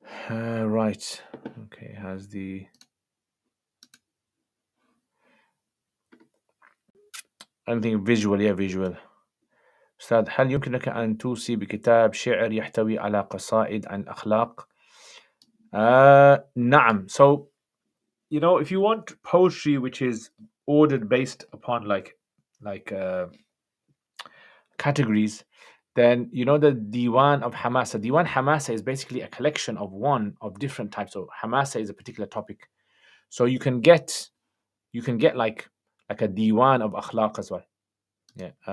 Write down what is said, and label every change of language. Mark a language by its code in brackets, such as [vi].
[en] Right. Okay. Has the anything visual? Yeah, visual. [ar] أستاذ هل يمكنك أن توصي بكتاب شعر يحتوي على قصائد عن أخلاق؟ نعم. [en] So, if you want poetry which is ordered based upon like categories, then the Diwan of Hamasa. Diwan Hamasa is basically a collection of one of different types. So Hamasa is a particular topic. So you can get like a Diwan of Akhlaq as well. Yeah.